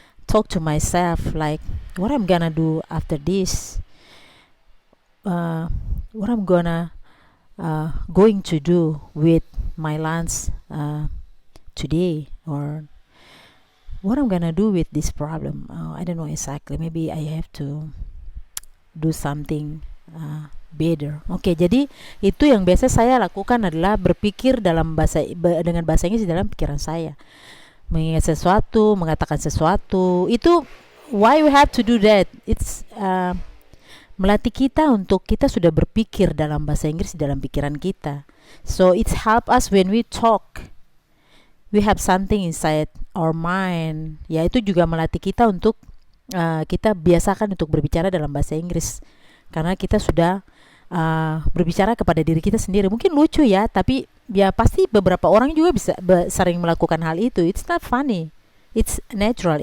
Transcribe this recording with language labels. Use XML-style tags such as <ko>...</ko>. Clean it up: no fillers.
<en>talk to myself like what I'm gonna do after this, what I'm gonna going to do with my lunch today, or what I'm gonna do with this problem. I don't know exactly. Maybe I have to do something better.</en> <id>Oke, jadi itu yang biasa saya lakukan adalah berpikir dengan bahasa Inggris dalam pikiran saya. Mengingat sesuatu, mengatakan sesuatu. Itu</id> <en>why we have to do that. It's</en> <id>melatih kita untuk kita sudah berpikir dalam bahasa Inggris dalam pikiran kita.</id> <en>So it's help us when we talk. We have something inside our mind.</en> <id>Ya, itu juga melatih kita untuk kita biasakan untuk berbicara dalam bahasa Inggris. Karena kita sudah berbicara kepada diri kita sendiri. Mungkin lucu ya, tapi ya pasti beberapa orang juga bisa sering melakukan hal itu.</id> <en>It's not funny, it's natural.</en>